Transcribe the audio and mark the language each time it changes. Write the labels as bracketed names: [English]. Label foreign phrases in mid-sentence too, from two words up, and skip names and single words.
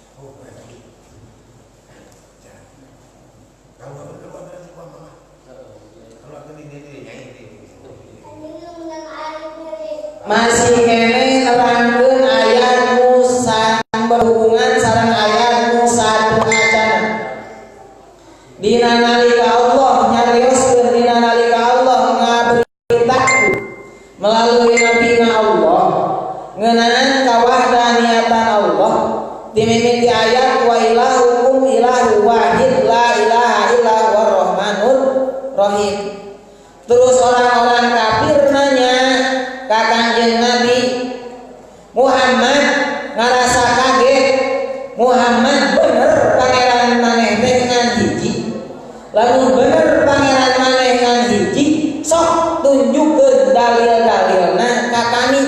[Sundanese] Masih kene nerangkeun ayat nu berhubungan sareng ayat nu satu acana. Dina nalika Allah nyarioskeun dina nalika Allah ngaberitahu melalui nabina Allah ngeunaan kawahdaniatan Allah di mimiti ayat [Arabic] wa ilahukum ilahu wahid la ilaha illa huwar rahmanur rahim. [Sundanese] Terus orang-orang kafir nanya ka Kanjeng Nabi Muhammad ngarasa kaget, Muhammad bener pangeran maneh teh ngan hiji. Lamun bener pangeran maneh ngan hiji, sok tunjukkeun dalil-dalilna ka kami.